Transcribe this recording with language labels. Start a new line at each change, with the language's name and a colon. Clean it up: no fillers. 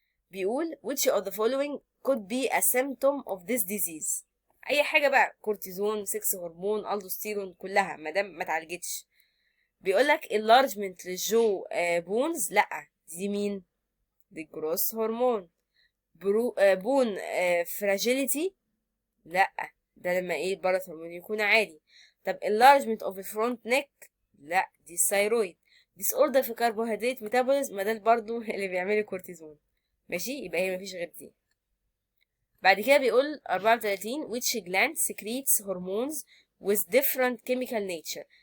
Arabic: بيقول
English: which of the following could be a symptom of this disease.
Arabic: اي حاجه بقى، كورتيزون، سكس هرمون، الدوستيرون، كلها ما دام ما اتعالجتش. بيقول لك enlargement للجو بونز، لا دي مين؟ دي الجروس هرمون. بون فراجيليتي، لا ده لما ايه؟ البارث هرمون يكون عالي. طب
English: enlargement of the front neck،
Arabic: لا دي الثايرويد. disorder في كربوهيدرات ميتابوليزم، ما ده برضه اللي بيعمل كورتيزون. ماشي. يبقى هي مفيش غير دي. بعد كده بيقول 34
English: which gland secretes hormones with different chemical nature.